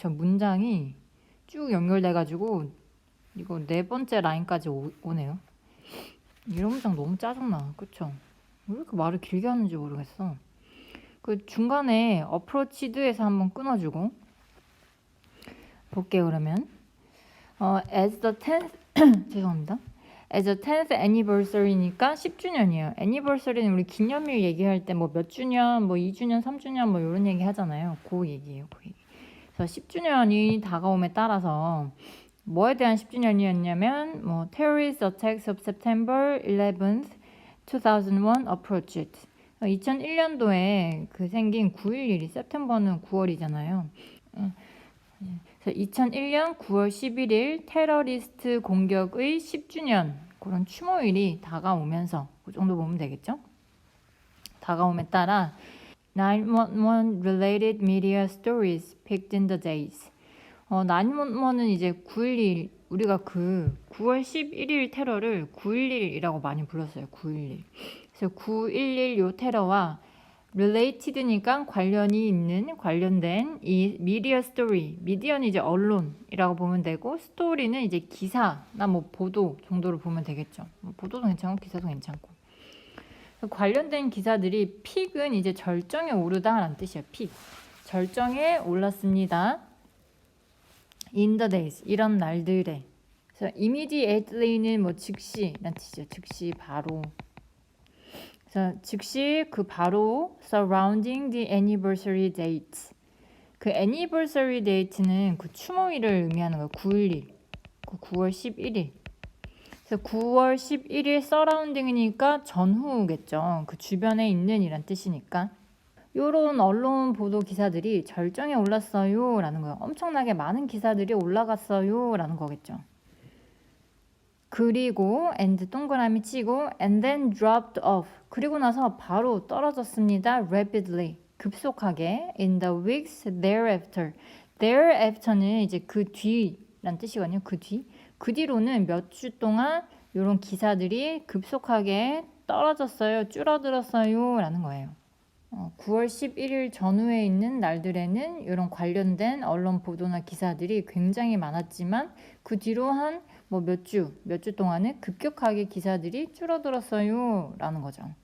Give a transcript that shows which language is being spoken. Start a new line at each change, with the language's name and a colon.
Korean: 저 문장이 쭉 연결돼가지고 이거 네 번째 라인까지 오네요. 이런 문장 너무 짜증나, 그쵸? 왜 이렇게 말을 길게 하는지 모르겠어. 그 중간에 approached에서 한번 끊어주고 볼게요. 그러면
English: as the 10th
Korean: 죄송합니다.
English: as the 10th anniversary니까
Korean: 10주년이에요. anniversary는 우리 기념일 얘기할 때 뭐 몇 주년, 뭐 2주년, 3주년 뭐 이런 얘기 하잖아요. 그 얘기예요. 그 얘기. 그래서 10주년이 다가옴에 따라서 뭐에 대한 10주년이었냐면 뭐
English: terrorist attacks of September 11th, 2001 approached.
Korean: 2001년도에 그 생긴 9.11이 September는 9월이잖아요. 그래서 2001년 9월 11일 테러리스트 공격의 10주년 그런 추모일이 다가오면서 그 정도 보면 되겠죠? 다가옴에 따라
English: 911 related media stories picked in the days.
Korean: 911은 이제 9.11 우리가 그 9월 11일 테러를 9.11이라고 많이 불렀어요. 9.11. 그래서 9.11 요 테러와 related니까 관련된 이 미디어 스토리, 미디어는 이제 언론이라고 보면 되고 스토리는 이제 기사나 뭐 보도 정도로 보면 되겠죠. 보도도 괜찮고 기사도 괜찮고. 관련된 기사들이 픽은 이제 절정에 오르다라는 뜻이에요. 픽. 절정에 올랐습니다.
English: in the days
Korean: 이런 날들에. 그래서 immediately는 뭐 즉시란 뜻이죠. 즉시 바로. 그래서 즉시 그 바로
English: surrounding the anniversary date.
Korean: 그 anniversary date는 그 추모일을 의미하는 거예요. 9.11. 그 9월 11일. 그래서 9월 11일 surrounding이니까 전후겠죠. 그 주변에 있는 이란 뜻이니까. 요런 언론 보도 기사들이 절정에 올랐어요 라는 거예요. 엄청나게 많은 기사들이 올라갔어요 라는 거겠죠. 그리고
English: and
Korean: 동그라미 치고
English: and then dropped off.
Korean: 그리고 나서 바로 떨어졌습니다.
English: rapidly.
Korean: 급속하게
English: in the weeks thereafter.
Korean: thereafter는 이제 그 뒤란 뜻이거든요. 그 뒤. 그 뒤로는 몇 주 동안 이런 기사들이 급속하게 떨어졌어요. 줄어들었어요 라는 거예요. 9월 11일 전후에 있는 날들에는 이런 관련된 언론 보도나 기사들이 굉장히 많았지만 그 뒤로 한 뭐 몇 주 동안은 급격하게 기사들이 줄어들었어요 라는 거죠.